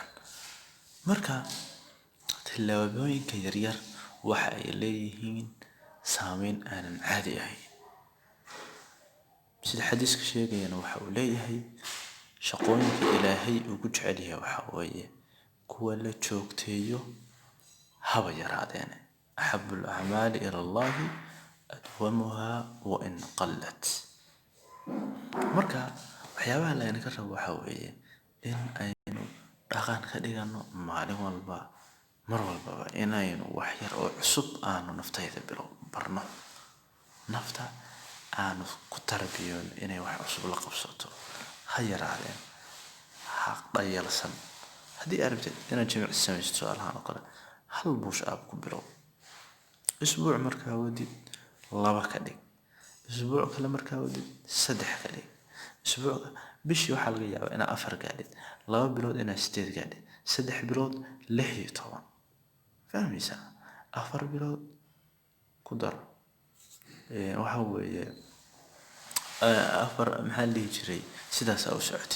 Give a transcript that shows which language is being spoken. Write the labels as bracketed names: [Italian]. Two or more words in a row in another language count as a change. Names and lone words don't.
[Somali] Marka tillaabooyinka yaryar waxa ay leeyihiin saameyn aanan caadi ahayn. Sida xadiiska sheegayana waxa uu leeyahay shaqooyinka Ilaahay ugu jecel yahay waxa weeye kuwa la joogteeyo haba yaraadeen. [Arabic] أحب الأعمال إلى الله أدومها وإن قلت. [Somali] Marka waxyaabaha la inaga rabo waxa weeye in aynu dhaqan ka dhigano maalin walba, mar walbaba inaynu wax yar oo cusub aanu naftayda barno. Nafta aanu ku tarbiyoon inay wax cusub la qabsato, ha yaraadeen, ha dhayalsan. Haddii aad rabtid inaad jimicsi sameysid su'aalahan oo kale, hal [English] push up [Somali] ku bilow. Isbuuc markaa wadid 2 ka dhig. Isbuuc kale markaa wadid 3 ka dhig. Bishii waxaa laga yaabaa inaad 4 gaadhid, 2 bilood inaad 8 gaadhid, 3 bilood 16. Fahmaysaa? 4 bilood ku dar waxa weeye 4 maxaa la dhihi jiray sidaas aad u socotid.